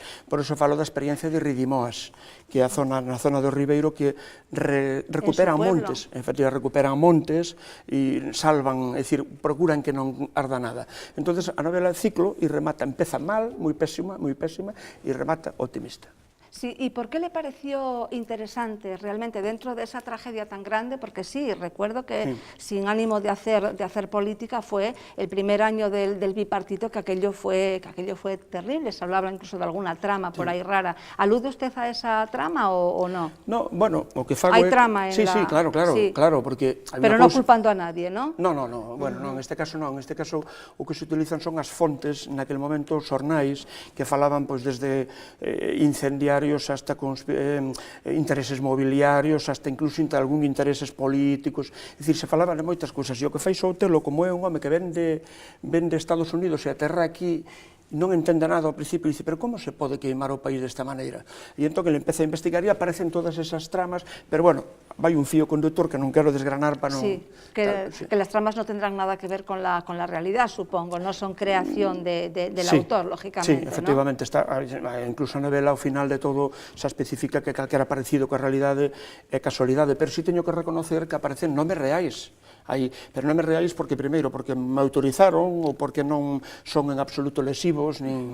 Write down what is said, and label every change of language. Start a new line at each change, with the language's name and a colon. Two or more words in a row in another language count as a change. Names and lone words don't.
Galician: Por iso falo da experiencia de Ridimoas, que é na zona do Ribeiro que recuperan montes, efectivamente recuperan montes e salvan, é dicir, procuran que non arda nada. Entonces a novela é ciclo e remata, empeza mal, moi pésima, e remata optimista.
Spanish: Sí, ¿y por qué le pareció interesante realmente dentro de esa tragedia tan grande? Porque sí, recuerdo que sin ánimo de hacer política fue el primer año del bipartito que aquello fue terrible, se hablaba incluso de alguna trama por ahí rara. ¿Alude usted a esa trama o no? No,
Galician: bueno, o que fago hai trama en sí,
Spanish: la... Sí, claro, porque... Pero no culpando a nadie, ¿no?
Galician: No, bueno, en este caso non, en este caso o que se utilizan son as fontes, naquel momento os xornais que falaban pois desde incendiarios
Spanish: hasta intereses mobiliarios, hasta incluso algún intereses políticos,
Galician: é dicir, se falaban de moitas cousas, e o que fai Sotelo, como é un home que ven de Estados Unidos e aterra aquí, non entende nada ao principio e dice, pero como se pode queimar o país desta maneira? E entón que ele empeza a investigar e aparecen todas esas tramas, pero bueno, vai un fío conductor que non quero desgranar para non...
Spanish: Sí, que las tramas no tendrán nada que ver con la realidad, supongo, no son creación del autor, lógicamente,
Galician: sí, efectivamente, incluso a novela ao final de todo se especifica que calquera parecido coa realidade é casualidade, pero si teño que reconocer que aparecen nomes reais, pero nomes reais porque, primeiro, porque me autorizaron ou porque non son en absoluto lesivos, nin...